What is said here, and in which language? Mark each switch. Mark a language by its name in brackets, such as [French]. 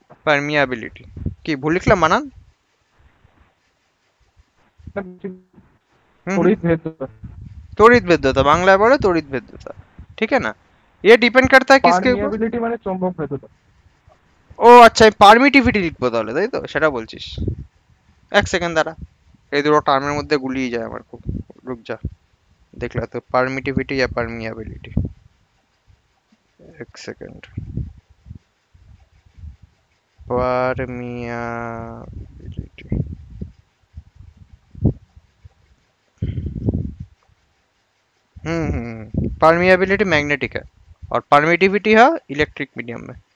[Bangla] Permeability কি ভুল লিখলাম বানান? তড়িৎ ভেদ্যতা [Hindi] तड़ित भेद्यता, बांग्ला बोले तड़ित भेद्यता। ठीक है ना, ये डिपेंड करता है किसके ऊपर। [Bangla] পারমিয়াবিলিটি মানে চৌম্বক ভেদ্যতা। ও আচ্ছা, পারমিটিভিটি লিখবো তাহলে, তাই তো? সেটা বলছিস, এক সেকেন্ড দাঁড়া, এই দুটো টার্মের মধ্যে গুলিয়ে যায় আমার খুব, [Hindi] রুক যা, [Bangla] দেখলা তো, পারমিটিভিটি या परमियाबिलिटी, [Hindi] एक सेकंड, परमियाबिलिटी, परमियाबिलिटी मैग्नेटिक है और परमिटिविटी है इलेक्ट्रिक मीडियम में।